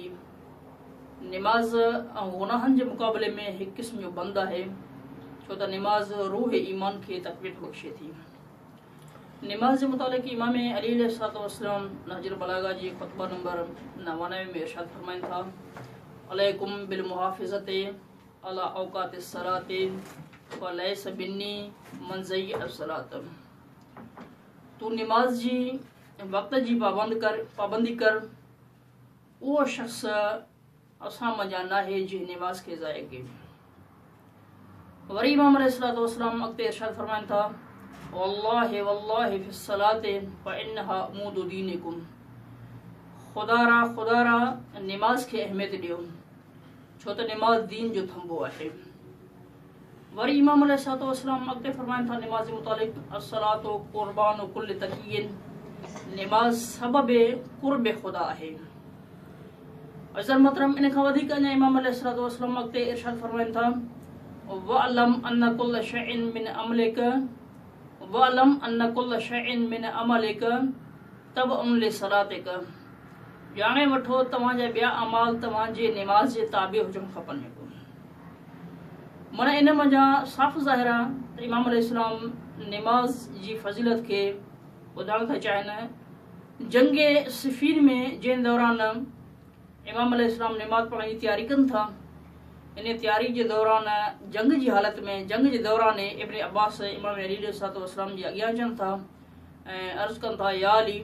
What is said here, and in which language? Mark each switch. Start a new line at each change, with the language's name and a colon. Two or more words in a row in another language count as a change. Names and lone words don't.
Sindhi: नमाज़ गुनाहनि जे मुक़ाबले में हिकु क़िस्म जो बंद आहे, छो त नमाज़ रूह ईमान खे तक़वियत बख़्शे थी। नमाज़ जे मुतालिक़ इमाम अली अलैहिस्सलाम नहजुल बलागा जी ख़ुतबा नंबर 99 में इरशाद फरमाइनि था,
Arabic: عليكم بالمحافظة على أوقات الصلاة وليس منا من ضيع الصلاة.
Sindhi: तू नमाज जी वक़्त जी पाबंदी कर, उहो शख़्स असां मंझां नाहे जंहिं नमाज़ खे ज़ाया कयो। वरी इमाम
Arabic: عليه الصلاة والسلام
Sindhi: अॻिते इरशाद फरमाइनि था,
Arabic: والله والله في الصلاة فإنها عمود دينكم.
Sindhi: खुदारा नमाज खे अहमियत ॾियो, छो त नमाज दीन जो थंबो आहे। वरी इमाम
Arabic: عليه الصلاة والسلام
Sindhi: अॻिते फरमाइनि था नमाज जे मुतालिक़,
Arabic: الصلاة قربان كل تقي.
Sindhi: नमाज सबबे क़ुर्ब ख़ुदा आहे। अज़र मोहतरम, इन खां वधीक अञा इमाम
Arabic: عليه الصلاة والسلام
Sindhi: अॻिते इरशाद फरमाइनि था,
Arabic: واعلم أن كل شيء من عملك تبع لصلاتك.
Sindhi: ॼाणे वठो तव्हांजा ॿिया अमाल तव्हांजे नमाज जे ताबे हुजणु खपनि। माना इन मंझां साफ़ ज़ाहिर आहे त इमाम अलैहिस्सलाम नमाज जी फज़ीलत खे ॿुधाइण था चाहिनि। जंगे सिफ़ीन में जंहिं दौरान इमाम अलैहिस्सलाम नमाज पढ़ण जी तयारी कनि था, इन तयारी जे दौरान जंग जी हालत में जंग जे दौरान इब्न अब्बास इमाम अली
Arabic: عليه الصلاة والسلام
Sindhi: जे अॻियां अचनि था ऐं अर्ज़ु कनि था, या अली।